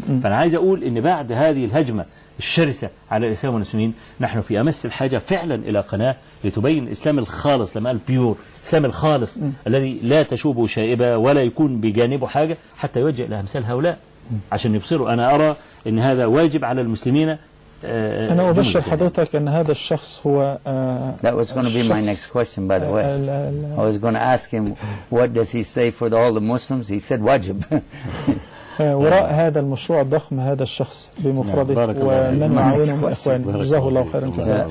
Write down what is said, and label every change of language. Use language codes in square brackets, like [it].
[ar] فأنا عايز أقول إن بعد هذه الهجمة الشرسة على الإسلام والمسلمين، نحن في أمس الحاجة فعلا إلى قناة لتبين الإسلام الخالص، لما قال بيور، الإسلام الخالص الذي لا تشوبه شائبة ولا يكون بجانبه حاجة، حتى يوجه لأمثال هؤلاء عشان يبصروا. أنا أرى إن هذا واجب على المسلمين. أنا أبشر حضرتك أن هذا الشخص هو [en] That was going to be my next question, by the way. I was going to ask him, what does he say for all the Muslims? He said, واجب. [ar] وراء هذا المشروع الضخم هذا الشخص بمفرده ومن معاونه من إخواني، جزاه الله خيرا كثيرا.